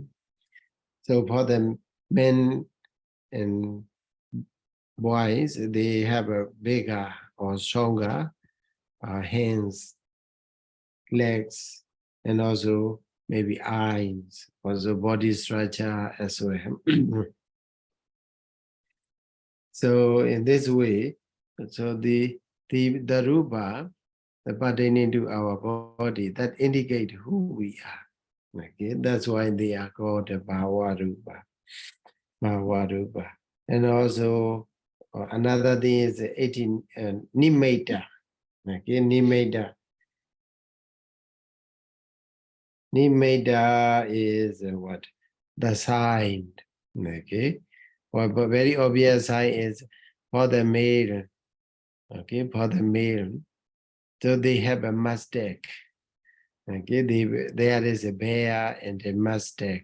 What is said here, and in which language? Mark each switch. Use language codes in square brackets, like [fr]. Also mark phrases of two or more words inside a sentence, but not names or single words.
[en] So for the men and boys, they have a bigger or stronger hands, legs, and also maybe eyes, also body structure as well. So in this way, so the rupa, the pertaining to our body, that indicate who we are. Okay, that's why they are called the [pi] bhava rupa. Bhava rupa. [en] And also another thing is 18 nimitta. Okay, nimitta. Nimitta is what? The sign. Okay. Well, but very obvious sign is for the male. Okay, for the male. So they have a mustache. Okay, there is a bear and a mustache.